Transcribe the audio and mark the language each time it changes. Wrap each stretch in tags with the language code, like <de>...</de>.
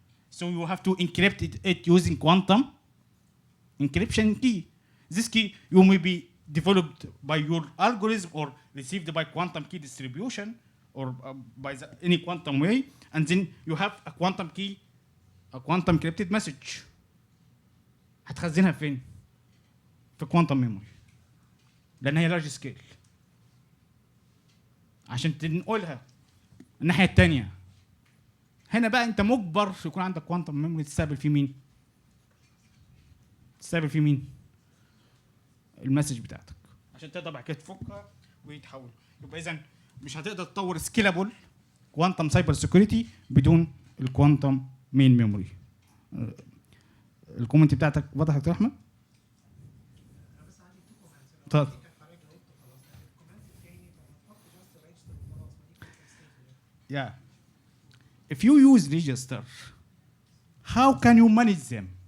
<en>So you have to encrypt it using quantum encryption key. This key you may be developed by your algorithm or received by quantum key distribution or by any quantum way, and then you have a quantum key, a quantum encrypted message.</en> <ar>هتخزنها فين؟ في quantum memory لأن هي large scale. عشان تنقلها الناحية التانية. هنا بقى أنت مجبر يكون عندك quantum memory تستقبل فيه مين؟ تستقبل فيه مين؟ المسج بتاعتك عشان تقدر بعد كده تفكها ويتحول. يبقى إذا مش هتقدر تطور سكيلابل كوانتم سايبر سيكيورتي بدون الكوانتم مين ميموري. الكومنت بتاعتك واضح يا دكتور احمد؟ طيب</ar> <en>yeah, if you use register, how can you manage them?</en>